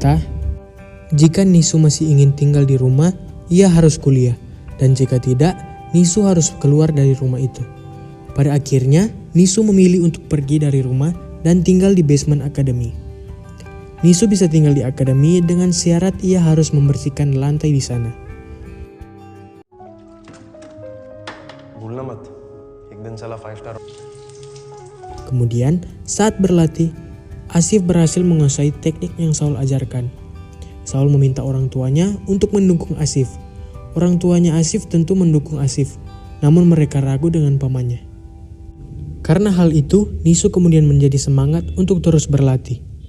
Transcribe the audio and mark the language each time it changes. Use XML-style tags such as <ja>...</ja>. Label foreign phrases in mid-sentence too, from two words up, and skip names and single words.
<id>Ayahnya berkata, Jika Nisu masih ingin tinggal di rumah, ia harus kuliah. Dan jika tidak, Nisu harus keluar dari rumah itu. Pada akhirnya, Nisu memilih untuk pergi dari rumah dan tinggal di basement akademi. Nisu bisa tinggal di akademi dengan syarat ia harus membersihkan lantai di sana.</id> <hi>भूलना मत एक दिन साला 5 स्टार</hi> <id>Kemudian, saat berlatih, Asif berhasil menguasai teknik yang Saul ajarkan. Saul meminta orang tuanya untuk mendukung Asif. Orang tuanya Asif tentu mendukung Asif, namun mereka ragu dengan pamannya. Karena hal itu, Nisu kemudian menjadi semangat untuk terus berlatih.</id>